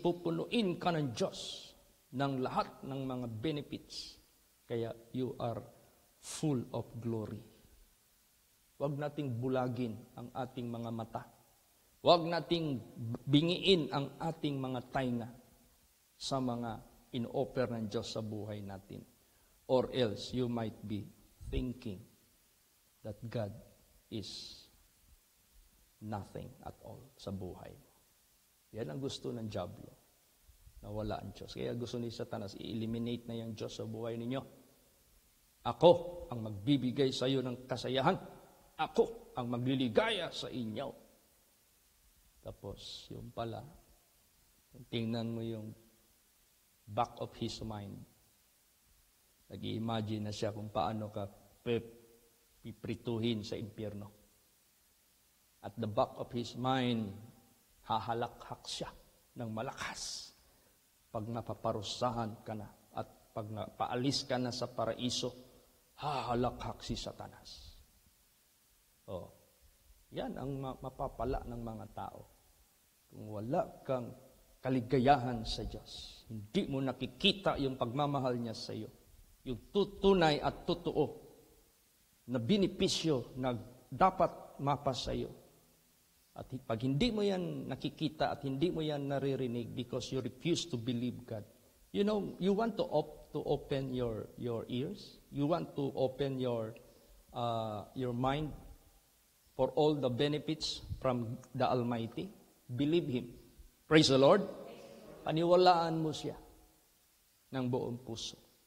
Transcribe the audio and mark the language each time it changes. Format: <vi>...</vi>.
<tl>Pupunuin ka ng Diyos ng lahat ng mga benefits.</tl> <en>Kaya you are full of glory.</en> <tl>Huwag nating bulagin ang ating mga mata. Huwag nating bingiin ang ating mga tainga sa mga in-offer ng Diyos sa buhay natin.</tl> <en>Or else you might be thinking that God is nothing at all</en> <tl>sa buhay mo. Yan ang gusto ng dyablo. Nawala ang Diyos. Kaya gusto ni Satanas, i-eliminate na yung Diyos sa buhay ninyo. Ako ang magbibigay sa iyo ng kasayahan. Ako ang magliligaya sa inyo. Tapos, yung pala, tingnan mo yung</tl> <en>back of his mind.</en> <tl>Nag-i-imagine na siya kung paano ka piprituhin sa impyerno.</tl> <en>At the back of his mind,</en> <tl>hahalakhak siya ng malakas. Pag napaparusahan ka na at pag napaalis ka na sa paraiso, hahalakhak si Satanas. Oh, yan ang mapapala ng mga tao. Kung wala kang kaligayahan sa Diyos, hindi mo nakikita yung pagmamahal niya sa iyo, yung tunay at totoo na benepisyo na dapat mapa sa iyo. At pag hindi mo yan nakikita at hindi mo yan naririnig</tl> <en>because you refuse to believe God, you know, you want to open your ears, you want to open your mind for all the benefits from the Almighty. Believe Him. Praise the Lord.</en> <tl>Paniwalaan mo siya ng buong puso.</tl>